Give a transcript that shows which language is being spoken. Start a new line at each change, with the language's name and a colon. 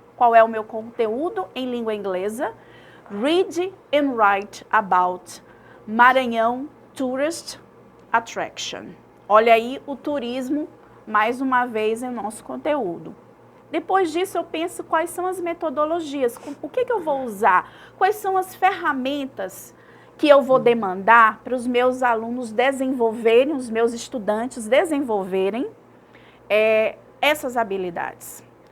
Portuguese: Qual é o meu conteúdo em língua inglesa?
English: Read and write about Maranhão Tourist Attraction.
Portuguese: Olha aí o turismo, mais uma vez, em nosso conteúdo. Depois disso, eu penso quais são as metodologias, o que eu vou usar, quais são as ferramentas que eu vou demandar para os meus alunos desenvolverem, os meus estudantes desenvolverem essas habilidades.